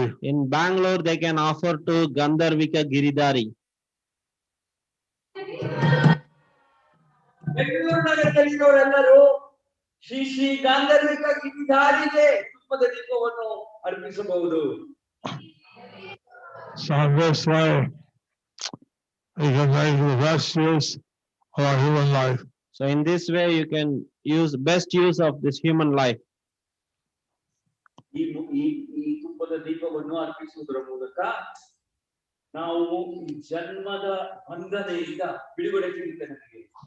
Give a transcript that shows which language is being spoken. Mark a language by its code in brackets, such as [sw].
[en] In Bangalore, they can offer to Gandharvika Giridhari. [kn] Bengaluru ನಗರದಲ್ಲಿರೋರೆಲ್ಲರೂ Shri ಗಾಂಧರ್ವಿಕ ಗಿರಿಧಾರಿಗೆ ತುಪ್ಪದ ದೀಪವನ್ನು ಅರ್ಪಿಸಬಹುದು. [en] So in this way, we can make the best use of our human life. So in this way, you can use best use of this human life. [kn] ಈ ತುಪ್ಪದ ದೀಪವನ್ನು ಅರ್ಪಿಸುವುದರ ಮೂಲಕ ನಾವು ಈ ಜನ್ಮದ ಬಂಧನೆಯಿಂದ ಬಿಡುಗಡೆ ಸಿಗುತ್ತೆ ನಮಗೆ.